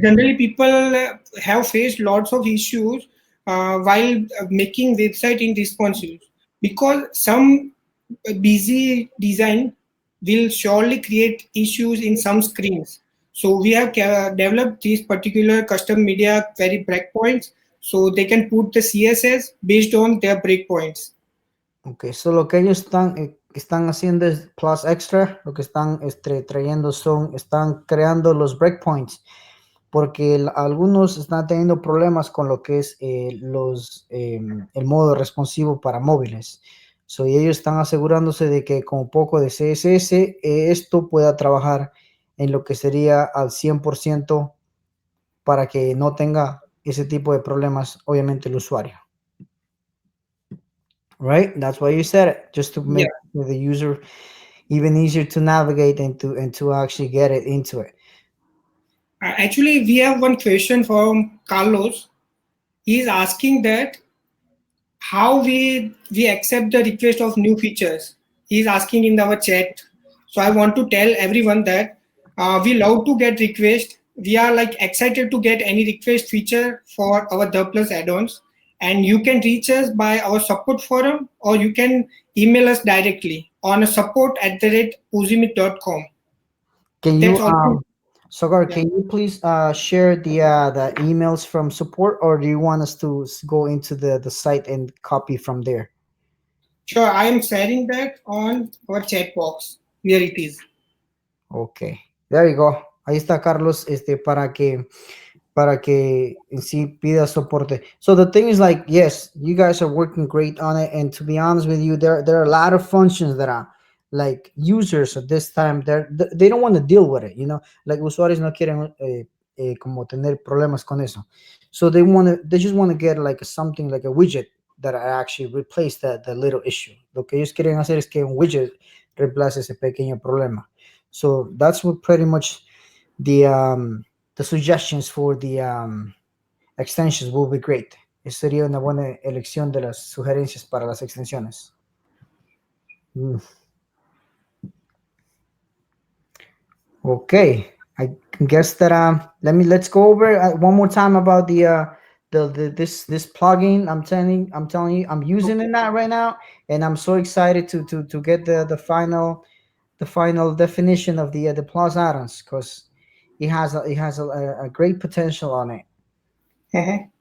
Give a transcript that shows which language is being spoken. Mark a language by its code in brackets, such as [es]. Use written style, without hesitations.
[en] generally people have faced lots of issues while making website in responsive, because some busy design will surely create issues in some screens. So we have developed these particular custom media query breakpoints, so they can put the css based on their breakpoints. [es] Okay, so lo que ellos están haciendo es Plus Extra, lo que están trayendo están creando los breakpoints, porque algunos están teniendo problemas con lo que es el modo responsivo para móviles. So, y ellos están asegurándose de que con un poco de CSS esto pueda trabajar en lo que sería al 100% para que no tenga ese tipo de problemas, obviamente, el usuario. [en] Right? That's why you said it, just to make the user even easier to navigate and to actually get it into it. Actually, we have one question from Carlos. He is asking that how we accept the request of new features. He is asking in our chat. So I want to tell everyone that we love to get requests. We are like excited to get any request feature for our the Plus add-ons, and you can reach us by our support forum, or you can email us directly on support@uzimit.com. Can That's you also Sagar, yeah. can you please share the emails from support, or do you want us to go into the site and copy from there? Sure, I am sharing that on our chat box where it is. Okay, there you go. [es] Ahí está Carlos, para que en sí pida soporte. [en] So the thing is, like, yes, you guys are working great on it, and to be honest with you, there are a lot of functions that are like users at this time they don't want to deal with it, like [es] usuarios no quieren como tener problemas con eso. [en] So they just want to get like something like a widget that actually replace the little issue. [es] Lo que ellos quieren hacer es que un widget reemplace ese pequeño problema. [en] So that's what pretty much the suggestions for the extensions will be great. [es] Esa sería una buena elección de las sugerencias para las extensiones. [en] Okay, I guess that let's go over one more time about this plugin. I'm telling you, I'm using it now right now, and I'm so excited to get the final definition of the Plus Addons, because it has a great potential on it.